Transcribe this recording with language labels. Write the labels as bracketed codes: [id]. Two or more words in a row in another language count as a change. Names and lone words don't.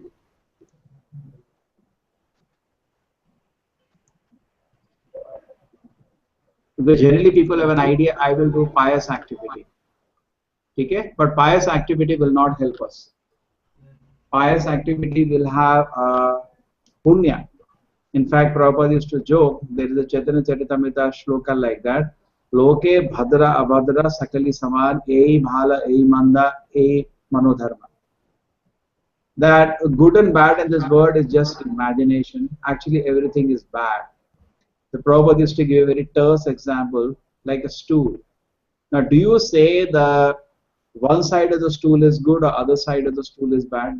[en] Because generally people have an idea, I will do pious activity. Okay? But pious activity will not help us. Pious activity will have punya. In fact, Prabhupada used to joke, there is a Chaitanya Charitamrita shloka like that. [bn] লোকে ভদ্র অভদ্র সকলি সমান এই ভাল এই মন্দ এই মনোধর্ম. [en] That good and bad in this world is just imagination. Actually, everything is bad. The Prabhupada used to give a very terse example, like a stool. Now, do you say the one side of the stool is good or other side of the stool is bad?